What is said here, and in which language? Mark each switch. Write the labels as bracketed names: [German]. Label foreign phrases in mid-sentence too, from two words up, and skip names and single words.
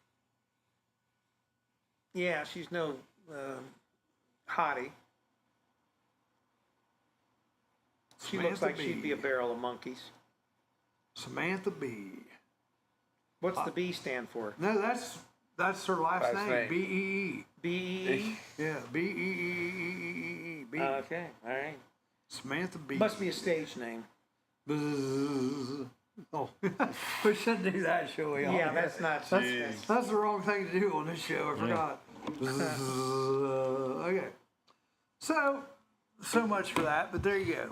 [English] Yeah, she's no hottie. She looks Samantha like she'd be a Bee. barrel of monkeys. Samantha B. What's the B stand for? No, that's her last Last name. name. B-E-E. B. Yeah, B-E-E-E-E-E-E. B. Okay, all right. Samantha B. Must be a stage name. Bzzz. Oh, we shouldn't do that, shall we? Yeah, that's not. That's the wrong thing to do on this show. I forgot. Bzzz. Okay. So much for that, but there you go.